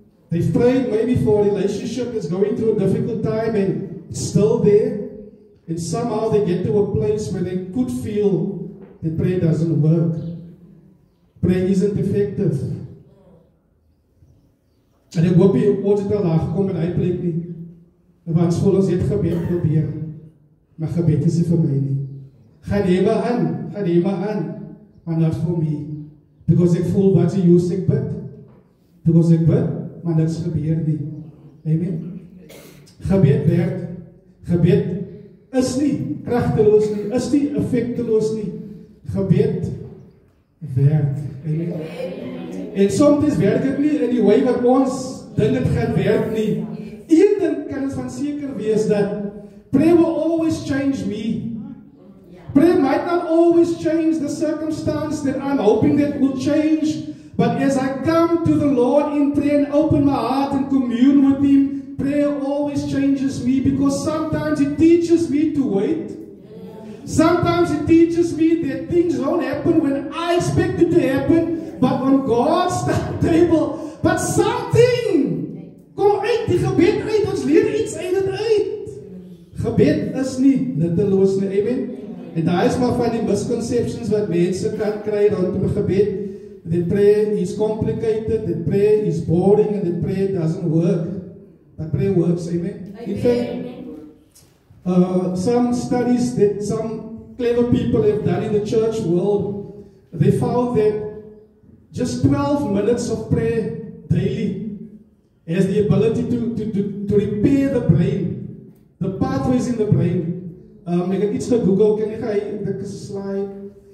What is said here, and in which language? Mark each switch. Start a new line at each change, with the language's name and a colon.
English: They've prayed maybe for a relationship that's going through a difficult time, and it's still there, and somehow they get to a place where they could feel that prayer doesn't work. Prayer isn't effective.
Afrikaans: En ek hoop jy ons het al daar gekom in die plek nie. Want voel ons het gebed probeer. Maar gebed is nie vir my nie. Gaan jy maar aan. Maar
English: not for me. Because
Afrikaans: ek voel wat jy use ek bid. Because ek bid, maar niks gebeur nie. Amen. Gebed werk. Gebed is nie kragteloos nie, is nie effekteloos nie. Gebed werk. Amen. En soms werk dit nie in die way wat ons dink dit gaan werk nie. Een ding kan ons van seker wees dat
English: prayer will always change me. Prayer might not always change the circumstance that I'm hoping that will change, but as I come to the Lord in prayer and open my heart and commune with Him, prayer always changes me, because sometimes it teaches me to wait. Sometimes it teaches me that things don't happen when I expect it to happen, but on God's timetable. But something
Afrikaans: kom uit, die gebed uit, ons leer iets uit dit uit. Gebed is nie nutteloos nie, amen. En daar is maar van die misconceptions wat mense kan kry rondom gebed.
English: That prayer is complicated, that prayer is boring, and that prayer doesn't work. But prayer works, amen. In fact, some studies that some clever people have done in the church world, they found that just 12 minutes of prayer daily has the ability to repair the brain, the pathways in the brain.
Afrikaans: Ek het iets gegoogel, kan ek dit slide?